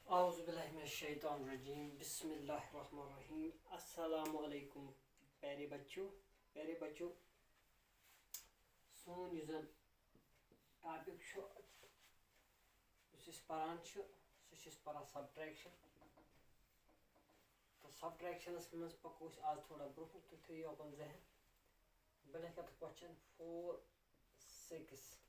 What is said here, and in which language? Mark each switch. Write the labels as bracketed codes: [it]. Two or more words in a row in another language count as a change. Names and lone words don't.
[ar] اعوذ باللہ من الشیطان الرجیم بسم اللہ الرحمن الرحیم السلام علیکم [ks] پیارے بچوں سون یُس زن ٹاپک چھُ یُس أسۍ پران چھِ سُہ چھِ أسۍ پران سبٹریکشن تہٕ سبٹریکشنس منٛز پکو أسۍ آز تھوڑا برونٛہہ کُن تُہۍ تھٲیِو یوکُن ذہن بہٕ لیکھٕ اَتھ کوسچن 4 6